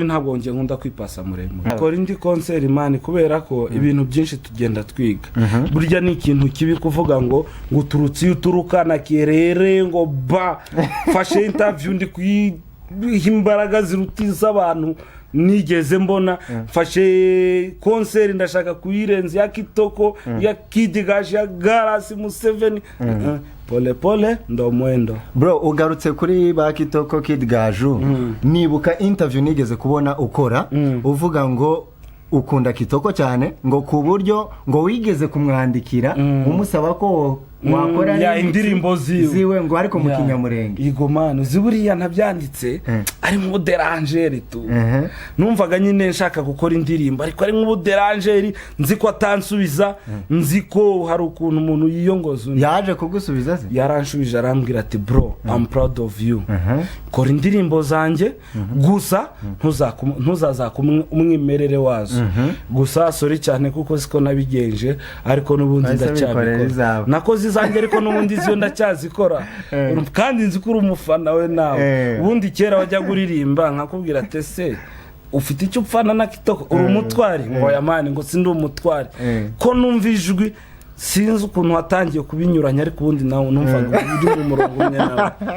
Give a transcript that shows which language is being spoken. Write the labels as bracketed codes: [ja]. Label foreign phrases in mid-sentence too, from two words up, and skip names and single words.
[rw] ntabwo ngiye nkunda kwipasa muremure akora indi concert imani kubera ko ibintu byinshi tugenda twiga burya ni ikintu kibi kuvuga ngo uturutse uturuka na kerere ngo fashe interview ndi kuyimbaraga zirutiza abantu nigeze mbona fashe concert ndashaka kuyirenza ya Kitoko ya Kidigaje ya Gallas Museveni [sw] pole ndo mwendo [rw] bro ugarutse kuri ba Kitoko Kidigaju nibuka interview nigeze kubona ukora uvuga ngo ukunda Kitoko cyane ngo ku buryo ngo wigeze kumwandikira umusaba ko wakora ya indirimbo ziwe ngo ariko mu Kinyamurenge igomano ziburiya ntabyanditse ari mu derangeri tu numvaga nyine nshaka gukora indirimbo ariko ari mu derangeri nzi ko atansubiza nzi ko hari ukuntu umuntu yiyongoza yaje kugusubiza se yaranshubije arambwira ati bro [en] I'm proud of you [rw] kora indirimbo zanjye gusa ntuzazaka umwimerere wazo gusa sorry cyane kuko siko nabigenje ariko nubundi ndacyabikora nakoze nzi zanjye ariko n'ubundi ziyo ndacyazikora kandi nzi ko uri umufana we nawe ubundi kera wajya kuririmba nkakubwira ati se ufite icyo upfana na kitoko uri umutwari ngo yamani ngo sindi umutwari ko numva ijwi sinzi ukuntu watangiye kubinyuranya ariko ubundi nawe numvaga uri mu murongo umwe nawe